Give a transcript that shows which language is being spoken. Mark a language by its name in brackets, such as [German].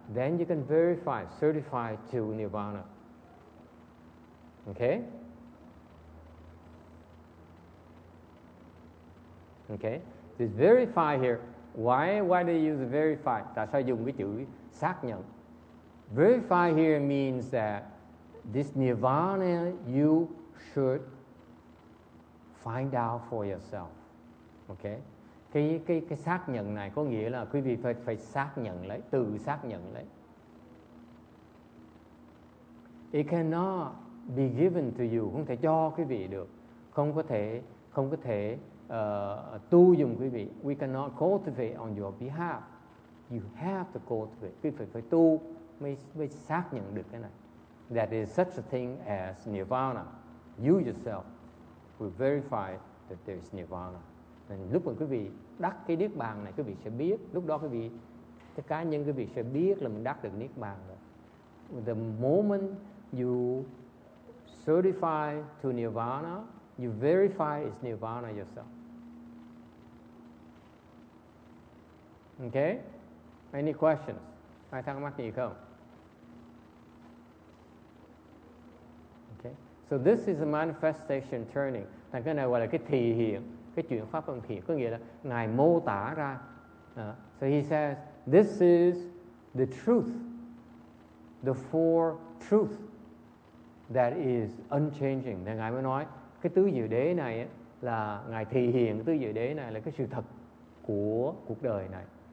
[English] Then you can verify, certify to nirvana. Okay? Okay? This verify here. Why do they use verify? [Vietnamese] Tại sao dùng cái chữ xác nhận? [English] Verify here means that this nirvana you should find out for yourself. Okay? [Vietnamese] Cái xác nhận này có nghĩa là quý vị phải xác nhận lấy, tự xác nhận lấy. [English] It cannot be given to you, [Vietnamese] không thể cho quý vị được, không có thể tu dùng quý vị. [English] We cannot cultivate on your behalf. You have to cultivate. [Vietnamese] Quý vị phải tu mới xác nhận được cái này. [English] That is such a thing as nirvana. You yourself will verify that there is nirvana. [Vietnamese] Nên lúc mà quý vị đắc cái niết bàn này, quý vị sẽ biết. Lúc đó cái cá nhân quý vị sẽ biết là mình đắc được niết bàn rồi. [English] The moment you certify to nirvana, you verify it's nirvana yourself. Okay? Any questions? [Vietnamese] Ai thắc mắc gì không? [English] Okay. So this is a manifestation turning. [Vietnamese] Thành cái này gọi là cái thị hiện, cái chuyển pháp luân thiện, có nghĩa là Ngài mô tả ra. [English] So he says, this is the truth, the four truth that is unchanging. [Vietnamese] Nên Ngài mới nói, cái tứ diệu đế này là Ngài thị hiện, cái tứ diệu đế này là cái sự thật của cuộc đời này.